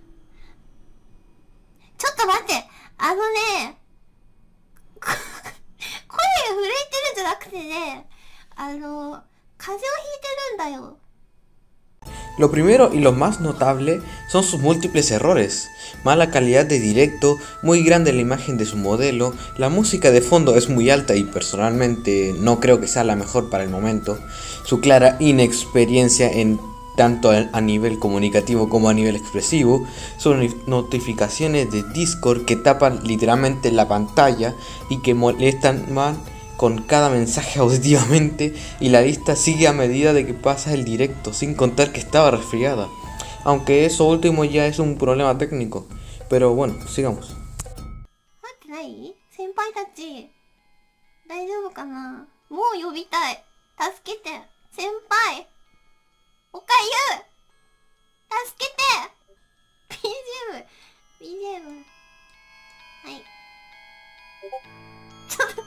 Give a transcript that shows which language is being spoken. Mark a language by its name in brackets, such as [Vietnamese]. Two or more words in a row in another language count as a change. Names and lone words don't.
[Japanese] ちょっと待って。声が震えてるんじゃなくてね、風邪をひいてるんだよ。 [Spanish] lo primero y lo más notable son sus múltiples errores, mala calidad de directo, muy grande la imagen de su modelo, la música de fondo es muy alta y personalmente no creo que sea la mejor para el momento, su clara inexperiencia en tanto a nivel comunicativo como a nivel expresivo, sus notificaciones de Discord que tapan literalmente la pantalla y que molestan más con cada mensaje auditivamente, y la lista sigue a medida de que pasa el directo, sin contar que estaba resfriada, aunque eso último ya es un problema técnico, pero bueno, sigamos. [Japanese] 待ってない先輩たち。大丈夫かな。もう呼びたい。助けて。先輩。おかゆ。助けて。BGM。BGM。はい。ちょっと。